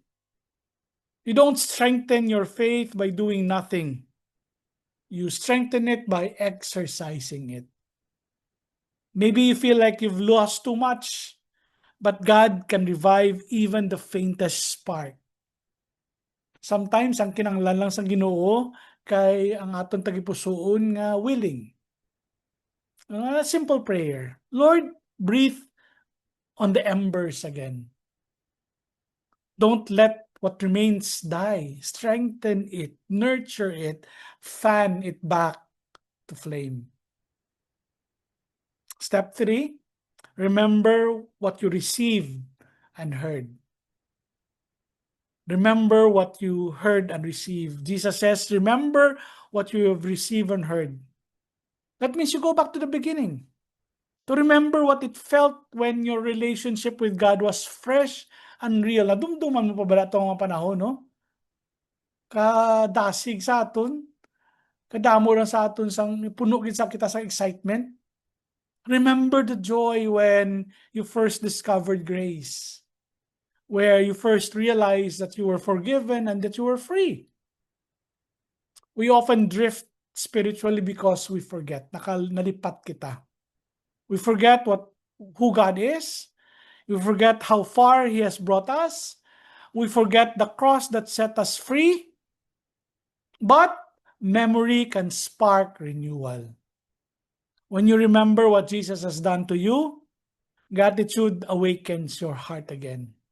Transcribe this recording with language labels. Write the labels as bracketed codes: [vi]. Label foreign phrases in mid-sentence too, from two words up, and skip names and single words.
[en] You don't strengthen your faith by doing nothing. You strengthen it by exercising it. Maybe you feel like you've lost too much, but God can revive even the faintest spark. Sometimes, [hil] ang kinahanglan lang sa Ginoo kay ang aton tagipusoon nga willing. [en] A simple prayer. Lord, breathe on the embers again. Don't let what remains die. Strengthen it, nurture it, fan it back to flame. Step 3, remember what you received and heard. Remember what you heard and received. Jesus says, remember what you have received and heard. That means you go back to the beginning. To remember what it felt when your relationship with God was fresh and real. [hil] Nadumduman mo pa ba ito mga panahon, no? Kadasig sa aton, kadamo lang sa aton, sang puno gid sa kita sa excitement. [en] Remember the joy when you first discovered grace, where you first realized that you were forgiven and that you were free. We often drift spiritually because we forget. [hil] Nalipat kita. [en] We forget who God is. We forget how far He has brought us. We forget the cross that set us free. But memory can spark renewal. When you remember what Jesus has done to you, gratitude awakens your heart again.